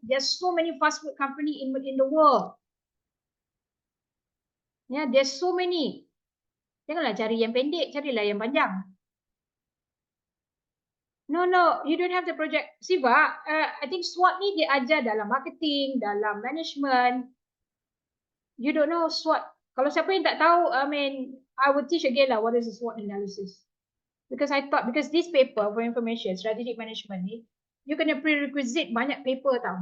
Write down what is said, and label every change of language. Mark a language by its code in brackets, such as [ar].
[en] There's so many fast food company in the world. Yeah, there's so many. [ms] Janganlah cari yang pendek, carilah yang panjang. [en] No, you don't have the project. [ms] Sebab, [en] I think [ms] SWOT ni dia ajar dalam marketing, dalam management. [en] You don't know SWOT. [ms] Kalau siapa yang tak tahu, [en] I will teach again lah what is the SWOT analysis. Because this paper for information, strategic management ni, you [ms] kena [en] prerequisite [ms] banyak [en] paper [ms] tau.